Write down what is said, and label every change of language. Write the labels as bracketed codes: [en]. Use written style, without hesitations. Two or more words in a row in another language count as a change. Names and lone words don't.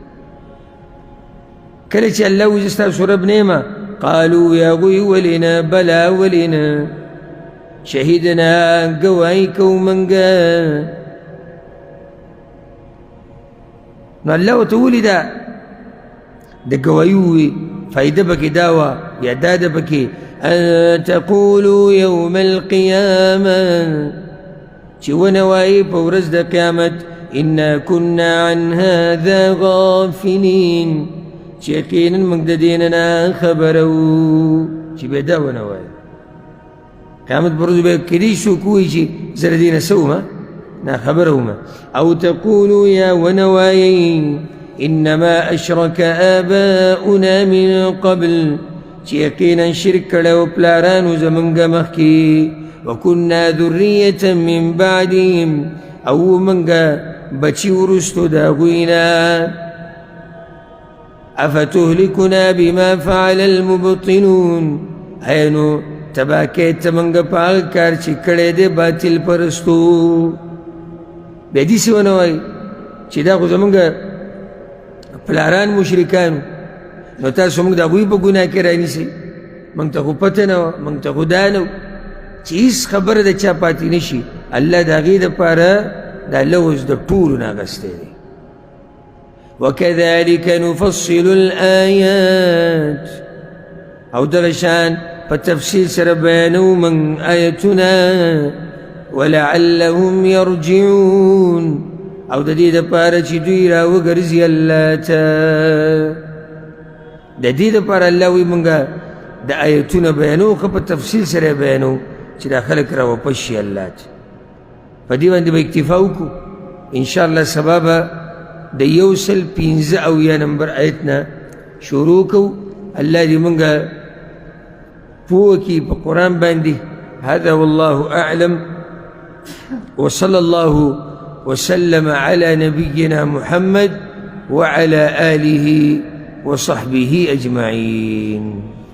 [ps] کله چې الله وایي زه ستاسو رب نه یم قالوا یا هغوی ولې بلا ولې نه شهیدنا ګواهي کوو منګه نو الله ورته ولې دا د ګواهي ووایي فایده پکې دا وه یا دا ده پکې [ar] ان تقولوا یوم القیامه [ps] چې ونه وایي په ورځ د قیامت [ar] انا کنا عن هذا غافلین [ps] چې یقینا موږ د دې نه خبره وو چې بیا دا ونه وایي قیامت پر ورځ به کیدای شو کوی چې زه د دې نه څه وم ناخبره وم او تقولوا یا ونه وایي [ar] انما اشرك آباؤنا من قبل [ps] چې یقینا شرک کړی و پلارانو زمونږ مخکې [ar] وکنا ذریة من بعدهم [ps] او موږ بچي وروستو د هغوی نه [ar] افتهلكنا بما فعل المبطلون [ps] ایا نو تباه کوې ته موږ په هغه کار چې کړی دی باطل پرستو بیا داسې ونه وایي چې دا خو زمونږ پلاران مشرکانو نو تاسو موږ د هغوی په ګناه کې رانیسئ موږ ته خو پته نه وه موږ ته خو دا نه و چې هېڅ خبره د چا پاتې نه شي الله د هغې دپاره دا لوز د ټولو نه اخیستی دی [ar] وكذلك نفصل الآيات [ps] او دغه شان په تفصیل سره بیانو من آیتونه [ar] ولعلهم یرجعون [ps] او د دې دپاره چې دوی راوګرځي الله ته د دې دپاره الله وایي مونږ د آیتونه بیانو خو په تفصیل سره بیانو چې دا خلک راواپس شي الله ته په دې باندې به اکتفا وکړو انشاءالله سبا به د 115 نمبر آیت نه شروع کوو الله دې مونږ پوه کړي په قرآن باندې [ar] هذا والله أعلم وصلى الله وسلم على نبينا محمد وعلى آله وصحبه أجمعين.